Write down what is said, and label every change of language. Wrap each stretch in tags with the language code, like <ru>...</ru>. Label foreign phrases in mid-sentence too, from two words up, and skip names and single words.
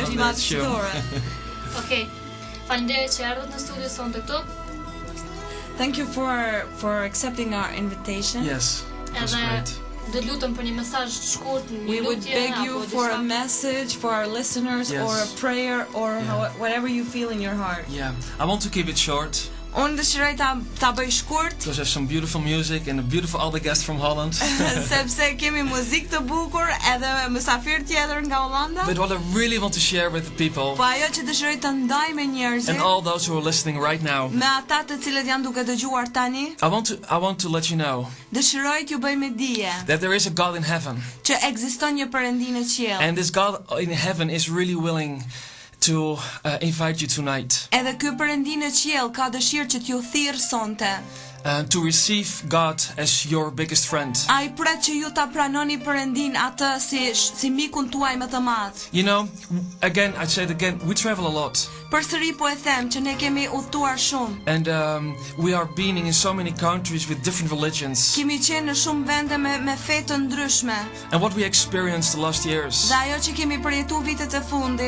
<sq>është madhështore. Okej. Faleminderit që erdhët në studio sonte këtu.</sq> <en>Thank you for accepting our invitation. Yes. It was</en> <sq>Edhe</sq> <en>great.</en> <sq>do lutem për një mesazh të shkurt, një</sq> <en>We would</en> <sq>lutje</sq> <en>beg</en> <sq>apo</sq> <en>you for a</en> <sq>disa-</sq> <en>message for our listeners Yes. or a prayer or Yeah. whatever you feel in your heart. Yeah. I want to keep it short</en> <sq>Unë dëshiroj ta bëj shkurt</sq> <en>because I have some beautiful music and a beautiful other guest from Holland.</en> <sq>sepse kemi muzikë të bukur edhe mysafir tjetër nga Hollanda.</sq> <en>But what I really want to share with the people</en> <sq>Po ajo që dëshiroj të ndaj me njerëzit,</sq> <en>and all those who are listening right now,</en> <sq>me ata të cilët janë duke dëgjuar tani,</sq> <en>I want to let you know</en> <sq>dëshiroj t'ju bëj me dije</sq> <en>that there is a God in heaven.</en> <sq>që ekziston një Perëndi në qiell.</sq> <en>And this God in heaven is really willing to invite you tonight</en> <sq>Edhe ky Perëndi në qiell ka dëshirë që t'ju thirr sonte.</sq> <en>to receive God as your biggest friend.</en> <sq>Ai pret që ju ta pranoni Perëndin atë si mikun tuaj më të madh.</sq> <en>You know, again, I say it again, we travel a lot.</en> <sq>Përsëri po e them që ne kemi udhëtuar shumë.</sq> <en>And we are being in so many countries with different religions.</en> <sq>Kemi qenë në shumë vende me fe të ndryshme.</sq> <en>And what we experienced the last years</en> <sq>Dhe ajo që kemi përjetuar vitet e fundit</sq>